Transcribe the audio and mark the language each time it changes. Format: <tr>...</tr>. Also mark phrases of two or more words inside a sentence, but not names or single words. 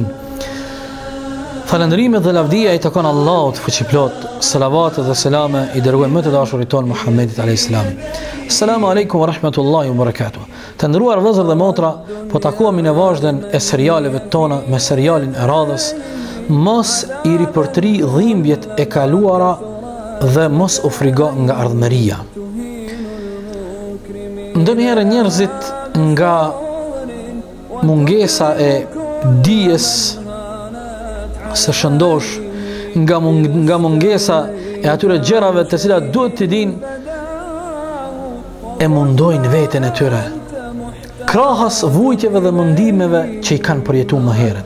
<sq>Falënderimet dhe lavdia I takon Allahut fuqiplot, salavat dhe selame I dërguar më të dashurit ton Muhammedit</sq> <ar>عليه السلام. السلام عليكم ورحمة الله وبركاته.</ar> <sq>Të nderuar vëllezër dhe motra, po takohemi në vazhdim e serialeve tona me serialin e radhës mos I ripërtri dhimbjet e kaluara dhe mos u frigo nga ardhmëria. Ndonjëherë njerëzit nga mungesa e dijes së shëndosh, nga mungesa e atyre gjërave të cilat duhet të dinë, e mundojnë veten e tyre krahas vujtjeve dhe mundimeve që I kanë përjetuar më herët.</sq>